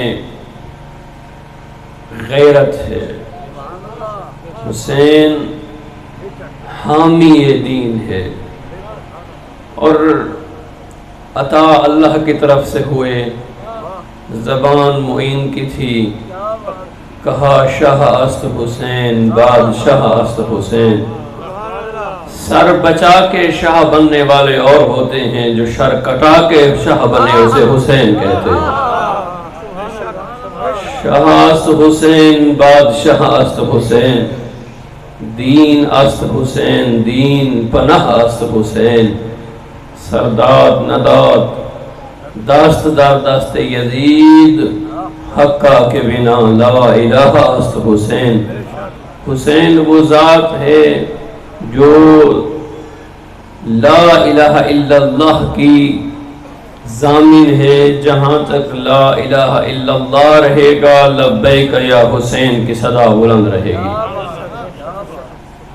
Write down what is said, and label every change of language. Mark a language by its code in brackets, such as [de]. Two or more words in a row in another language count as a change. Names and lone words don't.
[ur] غیرت ہے، حسین حامی دین ہے، اور عطا اللہ کی طرف سے ہوئے. زبان معین کی تھی، کہا [fa] شاہ است حسین بادشاہ است حسین. [ur] سر بچا کے شاہ بننے والے اور ہوتے ہیں، جو شر کٹا کے شاہ بنے اسے حسین کہتے ہیں. [fa] شاہ است حسین بادشاہ است حسین، دین است حسین دین پناہ است حسین. سرداد نداد دست در دست یزید، حقا کے بنا لا الہ است حسین. [ur] حسین وہ ذات ہے جو [ar] لا الہ الا اللہ [ur] کی ضامن ہے. جہاں تک [ar] لا الہ الا اللہ [ur] رہے گا [ar] لبیک یا حسین [ur] کی صدا بلند رہے گی.